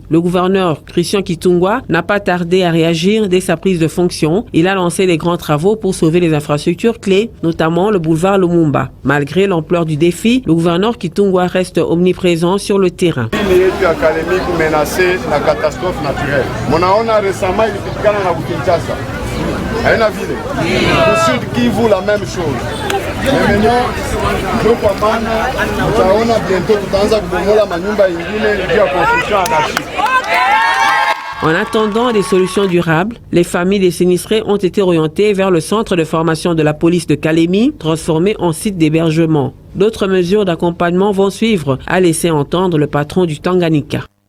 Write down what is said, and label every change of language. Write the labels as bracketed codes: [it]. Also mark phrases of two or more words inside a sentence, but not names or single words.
[fr] Le gouverneur Christian Kitungwa n'a pas tardé à réagir dès sa prise de fonction. Il a lancé des grands travaux pour sauver les infrastructures clés, notamment le boulevard Lumumba. Malgré l'ampleur du défi, le gouverneur Kitungwa reste omniprésent sur le terrain. Menacé la catastrophe naturelle. [sw] Monaona récemment ilipitikana na Kinshasa. Haina vile. [fr] Sud Kivu la même chose. Maintenant, [sw] ndio kwa maana tutaona bientôt tutaanza kubomola manyumba ingine ndio [fr] construction anarchique. En attendant des solutions durables, les familles des sinistrés ont été orientées vers le centre de formation de la police de Kalemi, transformé en site d'hébergement. D'autres mesures d'accompagnement vont suivre, a laissé entendre le patron du Tanganyika.